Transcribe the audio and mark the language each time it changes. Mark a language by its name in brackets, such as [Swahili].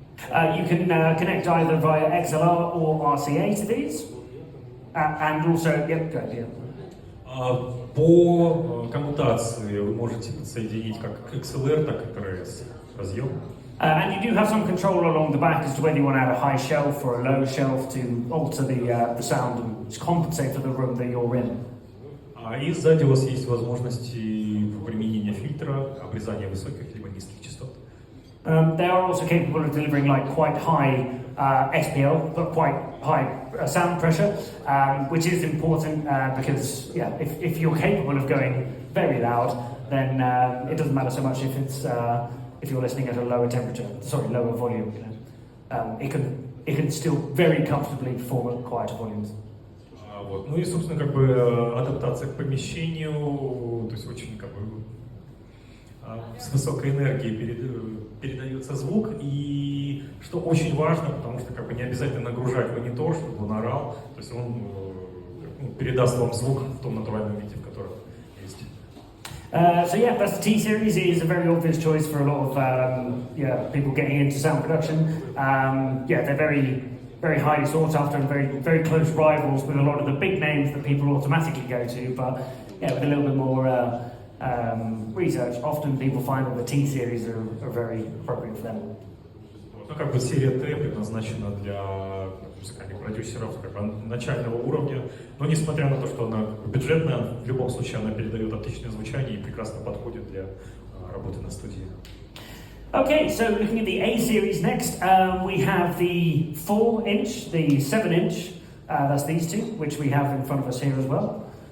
[English] You can connect either via XLR or RCA to these. And also, yep, good, yeah. [Russian] По коммутации вы можете подсоединить как XLR, так и RS разъем. [English] And you do have some control along the back as to whether you want to add a high shelf or a low shelf to alter the sound and compensate for the room that you're in. [Russian] И сзади у вас есть возможности применения фильтра, обрезания высоких либо низких частот. [English] They are also capable of delivering like quite high SPL, but quite high sound pressure, which is important because yeah, if you're capable of going very loud, then it doesn't matter so much if you're listening at a lower lower volume. You know, it can still very comfortably perform at quieter volumes. [Russian] Вот. Ну и, собственно, как бы адаптация к помещению, то есть очень как бы с высокой энергией передается звук, и что очень важно, потому что как бы не обязательно нагружать монитор, чтобы он орал, то есть он передаст вам звук в том натуральном виде, в котором есть. [English] So yeah, that's the T-Series. It is a very obvious choice for a lot of people getting into sound production. They're very highly sought after and very close rivals with a lot of the big names that people automatically go to. But yeah, with a little bit more research, often people find that the T-Series are very appropriate for them. [Russian] Ну, как бы серия Т предназначена для музыкальных продюсеров как бы начального уровня, но несмотря на то, что она бюджетная, в любом случае она передает отличное звучание и прекрасно подходит для работы на студии. [English] Okay, so looking at the A series next, we have the 4-inch, the 7-inch, that's these two, which we have in front of us here as well.